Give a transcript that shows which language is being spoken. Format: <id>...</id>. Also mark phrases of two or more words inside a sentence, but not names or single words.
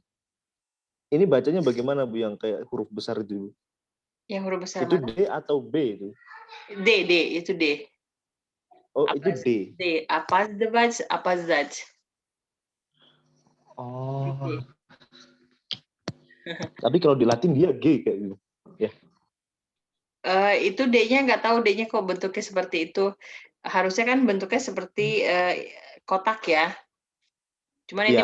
<id>Ini bacanya bagaimana Bu, yang kayak huruf besar itu? Yang huruf besar Itu mana? D atau B itu? D, itu D. Oh, itu D.</id> <ru>D. Опаздывать, опоздать.</ru> <id>Oh. D. Tapi kalau di Latin dia G kayak gitu. Ya. Itu D-nya nggak tahu D-nya kok bentuknya seperti itu. Harusnya kan bentuknya seperti kotak ya. Cuman ini</id>